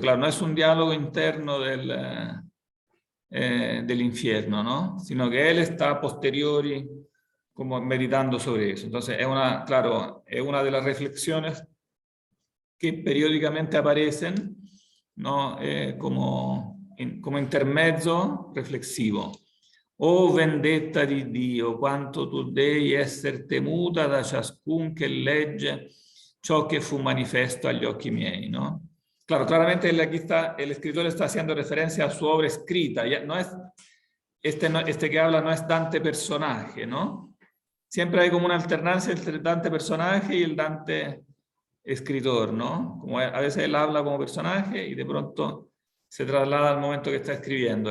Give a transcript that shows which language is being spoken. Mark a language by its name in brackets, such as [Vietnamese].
[Spanish] Claro, no es un diálogo interno del infierno, ¿no? Sino que él está a posteriori como meditando sobre eso. Entonces, claro, es una de las reflexiones que periódicamente aparecen, ¿no? Como intermezzo reflexivo. [Italian] O vendetta di Dio, quanto tu devi essere temuta da ciascun che legge ciò che fu manifesto agli occhi miei, ¿no? [Spanish] Claro, claramente el escritor está haciendo referencia a su obra escrita. No es, este que habla no es Dante personaje, ¿no? Siempre hay como una alternancia entre Dante personaje y el Dante escritor, ¿no? Como a veces él habla como personaje y de pronto se traslada al momento que está escribiendo.